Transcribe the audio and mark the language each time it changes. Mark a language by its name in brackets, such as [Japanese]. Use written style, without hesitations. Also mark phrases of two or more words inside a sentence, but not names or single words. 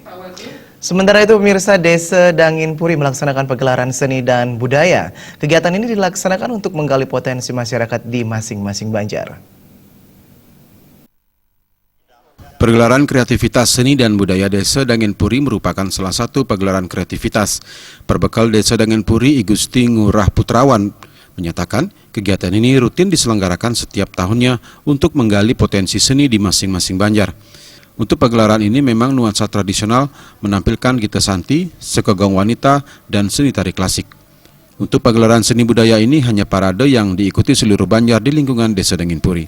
[Indonesian] Sementara itu pemirsa, Desa Dangin Puri melaksanakan pagelaran seni dan budaya. Kegiatan ini dilaksanakan untuk menggali potensi masyarakat di masing-masing Banjar. Pergelaran kreativitas seni dan budaya Desa Dangin Puri merupakan salah satu pagelaran kreativitas. Perbekal Desa Dangin Puri, I Gusti Ngurah Putrawan menyatakan kegiatan ini rutin diselenggarakan setiap tahunnya untuk menggali potensi seni di masing-masing Banjar. Untuk pagelaran ini memang nuansa tradisional menampilkan Gita Santi, sekegong wanita, dan seni tari klasik. Untuk pagelaran seni budaya ini hanya parade yang diikuti seluruh Banjar di lingkungan Desa Dangin Puri.